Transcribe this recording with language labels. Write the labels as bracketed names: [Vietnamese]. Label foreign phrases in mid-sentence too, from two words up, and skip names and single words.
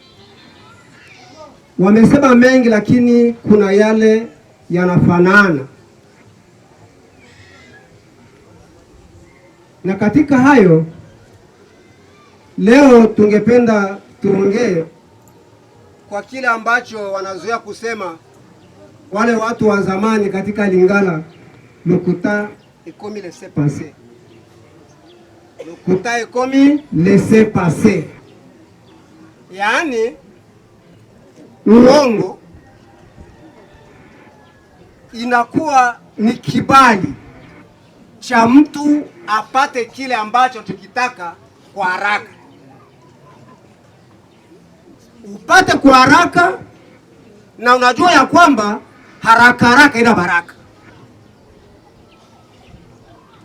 [Swahili] Wamesema mengi, lakini kuna yale yanafanana, na katika hayo leo tungependa tuongee kwa kile ambacho wanazoea kusema wale watu wa zamani katika Lingala, [Lingala] lokuta ekomi [French] laisser passer. [Lingala] Lokuta ekomi [French] laisser passer, [Swahili] yaani uongo inakuwa ni kibali cha mtu apate kile ambacho tukitaka kwa haraka. Upate kwa haraka, na unajua ya kwamba haraka haraka ina baraka.